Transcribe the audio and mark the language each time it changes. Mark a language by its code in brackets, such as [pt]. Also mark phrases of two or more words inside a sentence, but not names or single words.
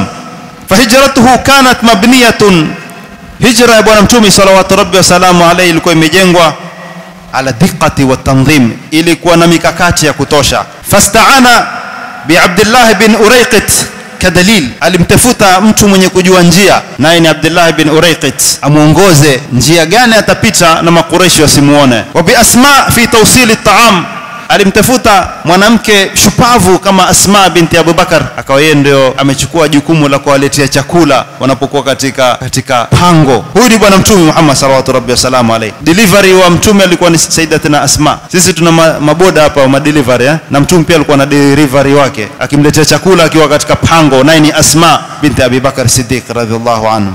[ar] فهجرته كانت مبنية, [sw] hijra ya bwana mtume [ar] صلى الله ربي وسلام عليه [sw] ilikuwa imejengwa [ar] على دقة وتنظيم, [sw] ilikuwa na mikakati ya kutosha. [ar] فاستعان بعبد الله بن أريقط كدليل, [sw] alimtafuta mtu mwenye kujua njia, naye ni Abdullah bin Urayqit, amuongoze njia gani atapita na makureishi wasimuone. [ar] وبأسماء في توصيل الطعام, [sw] alimtafuta mwanamke shupavu kama Asma binti Abu Bakar, akawa yeye ndio amechukua jukumu la kuwaletea chakula wanapokuwa katika pango. Huyu ni bwana mtume Muhammad [ar] صلى الله عليه وسلم عليه. [sw] Delivery wa mtume alikuwa ni Sayyidatina Asma. Sisi tuna maboda hapa wa delivery na mtume pia alikuwa na delivery wake, akimletea chakula akiwa katika pango, naye ni Asma binti Abi Bakar Siddiq [ar] رضي الله عنه.